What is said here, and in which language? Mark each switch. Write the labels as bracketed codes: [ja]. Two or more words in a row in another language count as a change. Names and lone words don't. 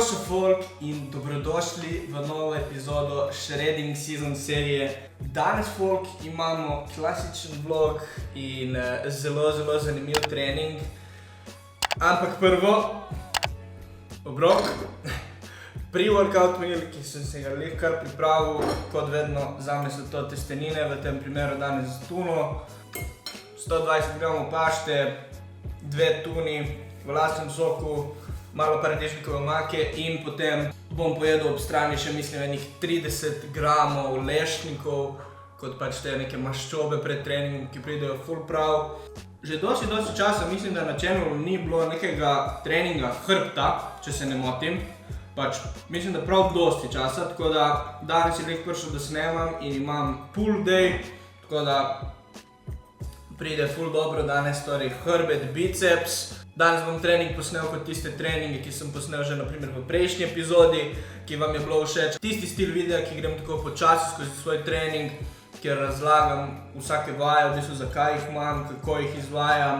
[sl] folk in dobrodošli v novo epizodo Shredding Season serije. Danes folk imamo klasičen vlog in zelo zanimiv trening. Ampak prvo, obrok, [en] pre-workout meal, [sl] ki sem se ga kar pripravil, kot vedno zame so to testenine, v tem primeru danes z tuno, 120 gramov pašte, 2 tuni v lastnem soku, malo paradižnikove omake in potem bom pojedel ob strani še mislim enih 30 gramov lešnikov, kot pač te neke maščobe pred treningom, ki pridejo ful prav. Že dosti časa mislim, da na channelu ni bilo nekega treninga hrbta, če se ne motim. Pač mislim, da prav dosti časa, tako da danes je lek prišel, da snemam in imam [en] pull day, [sl] tako da pride ful dobro danes, torej hrbet, biceps. Danes bom trening posnel kot tiste treninge, ki sem posnel že naprimer v prejšnji epizodi, ki vam je bilo všeč. Tisti stil videa, ki grem tako počasi skozi svoj trening, kjer razlagam vsake vaje, v bistvu zakaj jih imam, kako jih izvajam.